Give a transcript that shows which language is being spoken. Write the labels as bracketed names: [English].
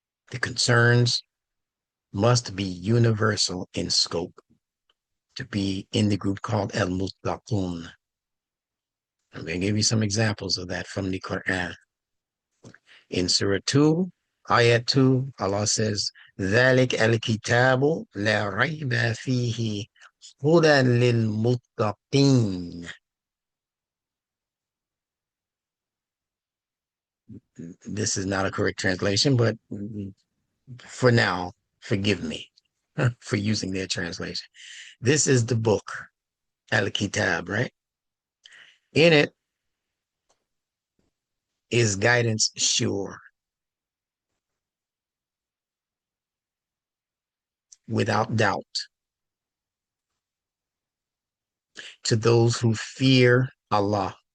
[English] The concerns must be universal in scope to be in the group called El Muttaqun. I'm going to give you some examples of that from the Quran. In Surah 2, Ayat 2, Allah says, [Arabic] ذَلِكَ الْكِتَابُ لَا رَيْبَ فِيهِ هُدًى لِلْمُتَّقِينَ. [English] This is not a correct translation, but for now, forgive me for using their translation. This is the book, Al-Kitab, right? In it is guidance sure, without doubt, to those who fear Allah.